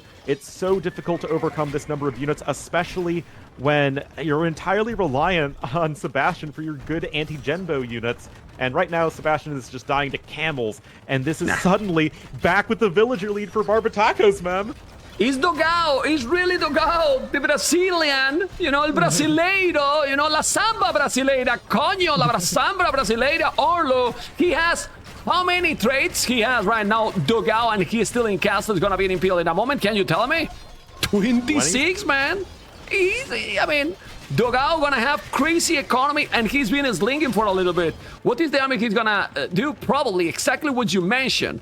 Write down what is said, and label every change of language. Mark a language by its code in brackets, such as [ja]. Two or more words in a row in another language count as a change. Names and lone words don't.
[en] It's so difficult to overcome this number of units, especially when you're entirely reliant on Sebastian for your good anti-Genbo units. And right now, Sebastian is just dying to camels. And this is suddenly back with the villager lead for Barbetacos, man. It's Dogao, it's really Dogao, the Brazilian, [es] el brasileiro, la [pt] samba brasileira, [es] coño, la [pt] samba brasileira, [es] Orlo. [en] He has, how many traits he has right now, Dogao, and he's still in castle, is gonna be in Imperial in a moment, can you tell me? 26, man. Easy, I mean, Dogao gonna have crazy economy, and he's been slinging for a little bit. What is the army he's gonna do? Probably exactly what you mentioned.